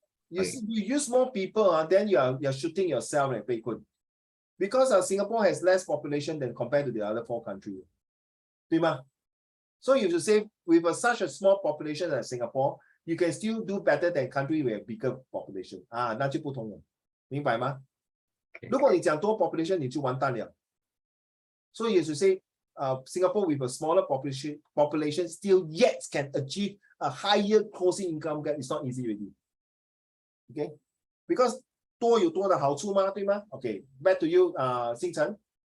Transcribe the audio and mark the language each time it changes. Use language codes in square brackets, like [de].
[en] You see, you use more people, then you're shooting yourself, like Pei Kun. Because Singapore has less population than compared to the other 4 countries. [zh] 对吗? [en] So you should say with such a small population as Singapore, you can still do better than country with a bigger population. [zh] 那就不同了，明白吗？ [en] Okay. [zh] 如果你讲多 population， 你就完蛋了。 [en] So you should say, Singapore with a smaller population still yet can achieve a higher closing income gap. It's not easy already. [zh] Okay, because 多有多的好处嘛，对吗 ？ Okay, back to you, 星辰。